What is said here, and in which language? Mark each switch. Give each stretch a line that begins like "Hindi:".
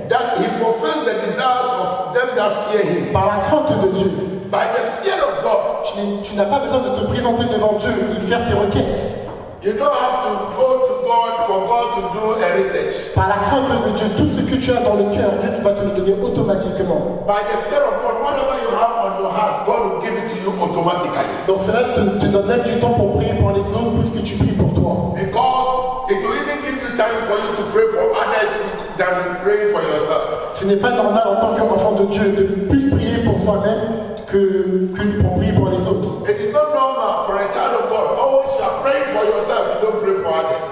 English: that he fulfills the desires of them that fear him.
French: Par la crainte de Dieu.
English: By the fear of God,
French: Tu n'as pas besoin de te présenter devant Dieu et faire tes requêtes.
English: you don't have to go to God for God to do a research.
French: Par la crainte de Dieu, tout ce que tu as dans le cœur, Dieu va te le donner automatiquement.
English: By the fear of God, whatever you have on your heart, God will give it to you automatically.
French: Donc cela te donne même du temps pour prier pour les autres plus que tu pries pour toi.
English: Because it will even give you time for you to pray for others than praying for yourself.
French: Ce n'est pas normal en tant qu'enfant de Dieu de plus prier pour soi-même que pour prier pour les autres.
English: It is not normal for a child of God. Always you are praying for yourself, you don't pray for others.